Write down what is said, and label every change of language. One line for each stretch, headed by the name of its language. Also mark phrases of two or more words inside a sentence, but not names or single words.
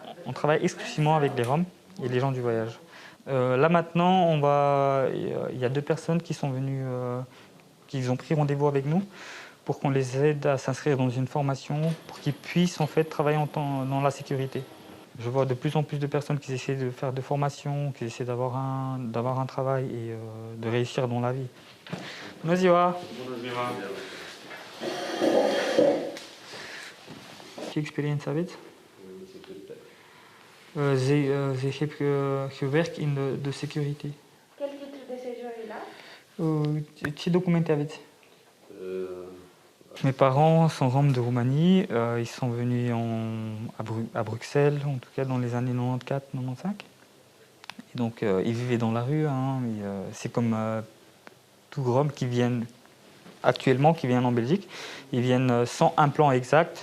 French: On travaille exclusivement avec les Roms et les gens du voyage. Là maintenant, il y a 2 personnes qui sont venues, qui ont pris rendez-vous avec nous pour qu'on les aide à s'inscrire dans une formation pour qu'ils puissent en fait travailler dans la sécurité. Je vois de plus en plus de personnes qui essaient de faire des formations, qui essaient d'avoir un travail et de réussir dans la vie.
Romanian: Bună ziua! Ce experiență aveți?
Dutch: Ze heb gewerkt in de security.
French: Quel titre de séjour est là?
Romanian: Ce documente aveți?
French: Mes parents sont roms de Roumanie, ils sont venus à Bruxelles, en tout cas dans les années 94-95. Et donc ils vivaient dans la rue, hein, c'est comme tous Roms qui viennent actuellement, qui viennent en Belgique, ils viennent sans un plan exact.